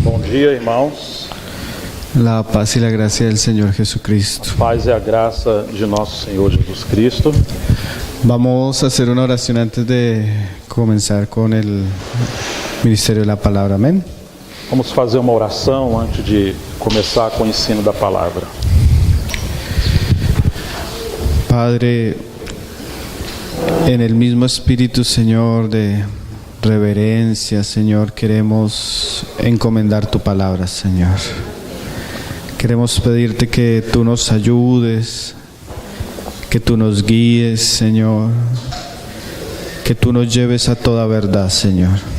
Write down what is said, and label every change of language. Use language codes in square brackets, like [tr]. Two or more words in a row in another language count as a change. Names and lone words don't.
[pt] dia, irmãos. [es] La paz y la gracia del Señor Jesucristo. [pt] Paz e a graça de nosso Senhor Jesus Cristo. [es] Vamos a hacer una oración antes de comenzar con el ministerio de la palabra. Amén. [pt] Vamos fazer uma oração antes de começar com o ensino da palavra. [es] Padre, en el mismo espíritu, Señor, de reverencia, Señor, queremos encomendar tu palabra, Señor. Queremos pedirte que tú nos ayudes, que tú nos guíes, Señor, que tú nos lleves a toda verdad, Señor.